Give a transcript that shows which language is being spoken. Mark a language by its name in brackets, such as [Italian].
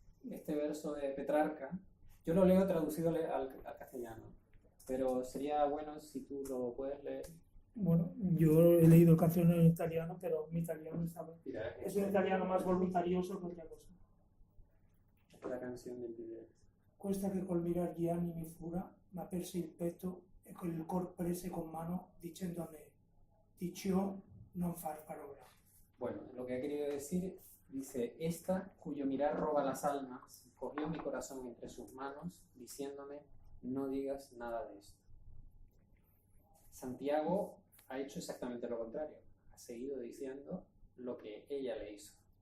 [Spanish] Este verso de Petrarca, yo lo leo traducido al castellano, pero sería bueno si tú lo puedes leer. Bueno, yo he leído canciones en italiano, pero mi italiano es un italiano más voluntarioso que otra cosa. Esta es la canción del video. [Italian] Questa che col mirar gli anni mi fura, ma perse il petto e con il cor prese con mano, dicendo a me, di ciò non far parola. [Spanish] Bueno, lo que ha querido decir, dice, esta cuyo mirar roba las almas, cogió mi corazón entre sus manos, diciéndome, no digas nada de esto. Santiago ha hecho exactamente lo contrario, ha seguido diciendo lo que ella le hizo.